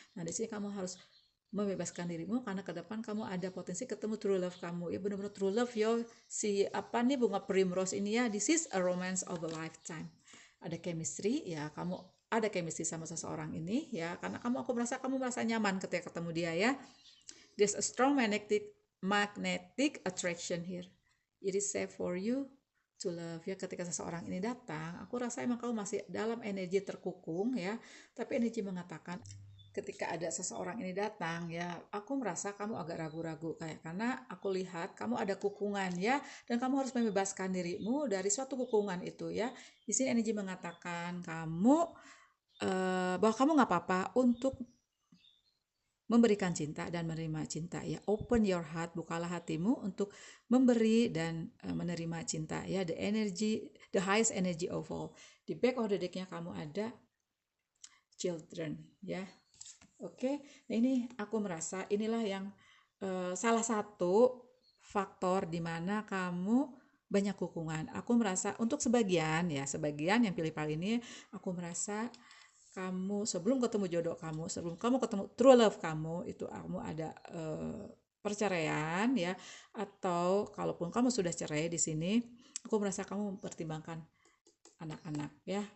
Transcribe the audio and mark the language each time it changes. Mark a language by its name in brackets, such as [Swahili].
[Indonesian] Nah, di sini kamu harus membebaskan dirimu karena ke depan kamu ada potensi ketemu true love kamu ya, benar-benar true love yo. Si apa nih, bunga primrose ini ya, [English] this is a romance of a lifetime. [Indonesian] Ada chemistry ya, kamu ada chemistry sama seseorang ini ya, karena aku merasa kamu merasa nyaman ketika ketemu dia ya. [English] There's a strong magnetic attraction here. It is safe for you to love ya. [Indonesian] Ketika seseorang ini datang, aku rasa emang kamu masih dalam energi terkukung ya, tapi energi mengatakan ketika ada seseorang ini datang ya, aku merasa kamu agak ragu-ragu kayak, karena aku lihat kamu ada kukungan ya, dan kamu harus membebaskan dirimu dari suatu kukungan itu ya. Di sini energi mengatakan kamu bahwa kamu nggak apa-apa untuk memberikan cinta dan menerima cinta ya. [English] Open your heart, [Indonesian] bukalah hatimu untuk memberi dan menerima cinta ya. [English] The highest energy of all. [Indonesian] Di [English] back of the deck-nya [Indonesian] kamu ada [English] children ya. [Indonesian] Oke, nah ini aku merasa inilah yang salah satu faktor di mana kamu banyak kukungan. Aku merasa untuk sebagian yang pilih-pilih ini, aku merasa kamu sebelum ketemu jodoh kamu, sebelum kamu ketemu true love kamu, itu kamu ada perceraian ya, atau kalaupun kamu sudah cerai, di sini aku merasa kamu mempertimbangkan anak-anak ya.